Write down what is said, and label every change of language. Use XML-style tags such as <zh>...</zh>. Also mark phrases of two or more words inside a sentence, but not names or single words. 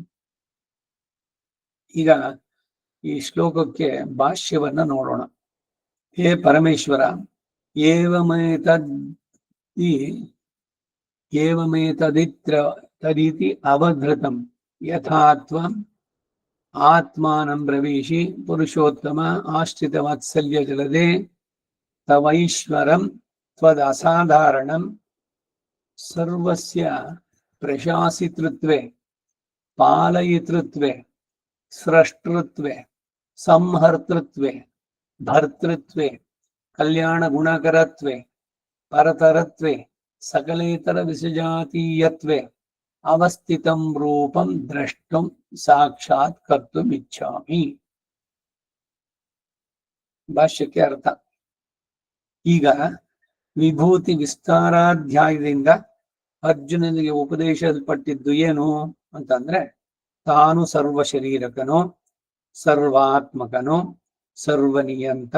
<kn>ಈಗ ಈ ಶ್ಲೋಕಕ್ಕೆ ಭಾಷ್ಯವನ್ನ ನೋಡೋಣ.</kn> <sa>ಹೇ ಪರಮೇಶ್ವರ, ತದಿತಿ ಅವಧೃತಂ ಯಥಾತ್ವಂ ಆತ್ಮಾನಂ ಬ್ರವೀಷಿ ಪುರುಷೋತ್ತಮ ಆಶ್ರಿತ ವಾತ್ಸಲ್ಯ ಜಲದೆ ತವೈಶ್ವರಂ ತ್ವದಸಾಧಾರಣಂ ಸರ್ವಸ್ಯ ಪ್ರಶಾಸಿತೃತ್ವೆ ಪಾಲಯಿತೃತ್ವೆ ಸ್ರಷ್ಟೃತ್ವೆ ಸಂಹರ್ತೃತ್ವೆ ಭರ್ತೃತ್ವೆ ಕಲ್ಯಾಣ ಗುಣಕರತ್ವೆ ಪರತರತ್ವೆ ಸಕಲೇತರ ವಿಸಜಾತೀಯತ್ವೆ ಅವಸ್ಥಿತಂ ರೂಪಂ ದ್ರಷ್ಟುಂ ಸಾಕ್ಷಾತ್ ಕರ್ತುಂ ಇಚ್ಛಾಮಿ.</sa> <kn>ಭಾಷ್ಯಕ್ಕೆ ಅರ್ಥ. ಈಗ ವಿಭೂತಿ ವಿಸ್ತಾರಾಧ್ಯಾಯದಿಂದ ಅರ್ಜುನನಿಗೆ ಉಪದೇಶಿಸಲ್ಪಟ್ಟಿದ್ದು ಏನು ಅಂತಂದ್ರೆ, ತಾನು ಸರ್ವ ಶರೀರಕನು, ಸರ್ವಾತ್ಮಕನು, ಸರ್ವನಿಯಂತ.</kn>